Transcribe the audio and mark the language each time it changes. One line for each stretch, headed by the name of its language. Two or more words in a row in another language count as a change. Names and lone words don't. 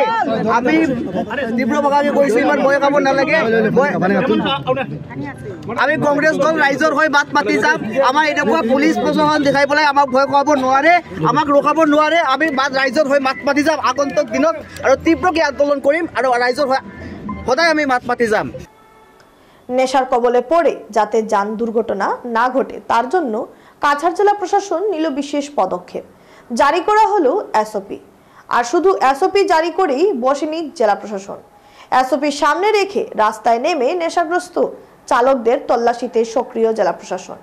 Assamese: আমি তীব্ৰ ভাষাকে কৈছোঁ, ইমান ভয় খাব নালাগে। আমি কংগ্ৰেছ দল ৰাইজৰ হৈ মাত মাতি যাম। আমাৰ এনেকুৱা পুলিচ প্ৰশাসন দেখাই পেলাই আমাক ভয় খুৱাব নোৱাৰে, আমাক ৰখাব নোৱাৰে। আমি ৰাইজৰ হৈ মাত মাতি যাম আগন্তুক দিনত আৰু তীব্ৰকৈ আন্দোলন কৰিম আৰু ৰাইজৰ হৈ সদায় আমি মাত মাতি যাম।
Bangla: নেশার কবলে পড়ে যাতে যান দুর্ঘটনা না ঘটে তার জন্য কাছাড় জেলা প্রশাসন নিল বিশেষ পদক্ষেপ। জারি করা হলো এসওপি। আর শুধু এসওপি জারি করেই বসেনি জেলা প্রশাসন। এসওপি সামনে রেখে রাস্তায় নেমে নেশাগ্রস্ত চালকদের তল্লাশিতে সক্রিয় জেলা প্রশাসন।